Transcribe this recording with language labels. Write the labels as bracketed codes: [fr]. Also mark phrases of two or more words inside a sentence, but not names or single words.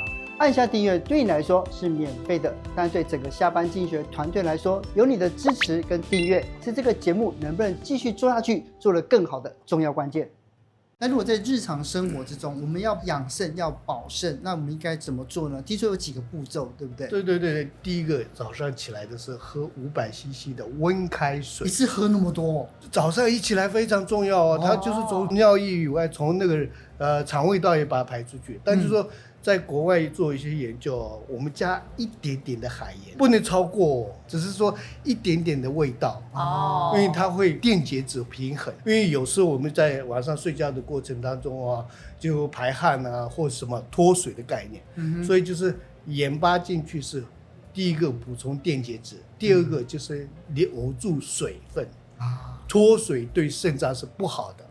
[zh] 按下訂閱對你來說是免費的，但對整個下班經濟學團隊來說，有你的支持跟訂閱是這個節目能不能繼續做下去做得更好的重要關鍵。那如果在日常生活之中，我們要養腎要保腎，那我們應該怎麼做呢？聽說有幾個步驟，對不對？對，第一個早上起來的時候喝 500cc 的溫開水，一次喝那麼多，早上一起來非常重要哦，它就是从尿液以外，从那個腸胃道也把它排出去，但就是說。在國外做一些研究，我們加一點點的海鹽，不能超過，只是說一點點的味道因為它會電解質平衡。因為有時候我們在晚上睡覺的過程當中啊，就排汗啊，或什麼脫水的概念，所以就是鹽巴進去是第一個補充電解質，第二個就是留住水分脫水對腎臟是不好的，